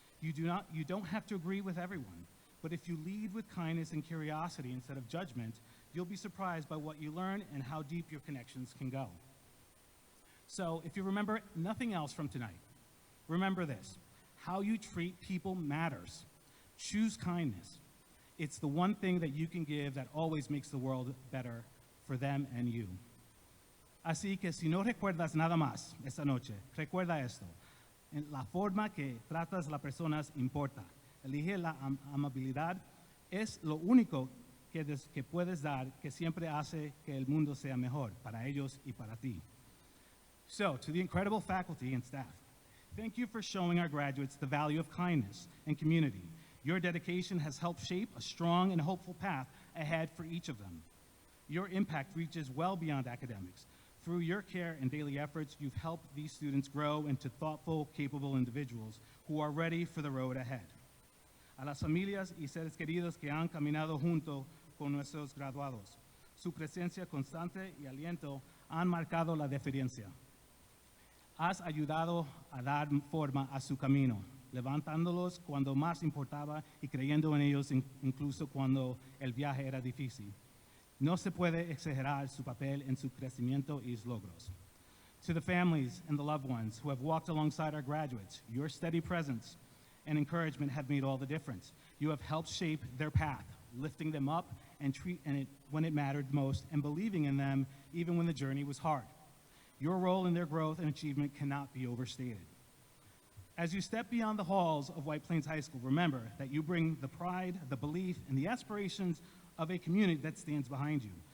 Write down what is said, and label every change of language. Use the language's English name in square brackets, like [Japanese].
[English] You don't have to agree with everyone, but if you lead with kindness and curiosity instead of judgment, you'll be surprised by what you learn and how deep your connections can go. So if you remember nothing else from tonight, remember this: how you treat people matters. Choose kindness. It's the one thing that you can give that always makes the world better for them and you. [Spanish] Así que si no recuerdas nada más esta noche, recuerda esto: la forma que tratas a las personas importa. Elige la amabilidad, es lo único que puedes dar, que siempre hace que el mundo sea mejor para ellos y para ti. [English] So, to the incredible faculty and staff, thank you for showing our graduates the value of kindness and community. Your dedication has helped shape a strong and hopeful path ahead for each of them. Your impact reaches well beyond academics. Through your care and daily efforts, you've helped these students grow into thoughtful, capable individuals who are ready for the road ahead. [Spanish] A las familias y seres queridos que han caminado junto con nuestros graduados, su presencia constante y aliento han marcado la diferencia. Has ayudado a dar forma a su camino, levantándolos cuando más importaba y creyendo en ellos incluso cuando el viaje era difícil. No se puede exagerar su papel en su crecimiento y sus logros. [English] To the families and the loved ones who have walked alongside our graduates, your steady presence and encouragement have made all the difference. You have helped shape their path, lifting them up when it mattered most and believing in them even when the journey was hard. Your role in their growth and achievement cannot be overstated. As you step beyond the halls of White Plains High School, remember that you bring the pride, the belief, and the aspirations of a community that stands behind you.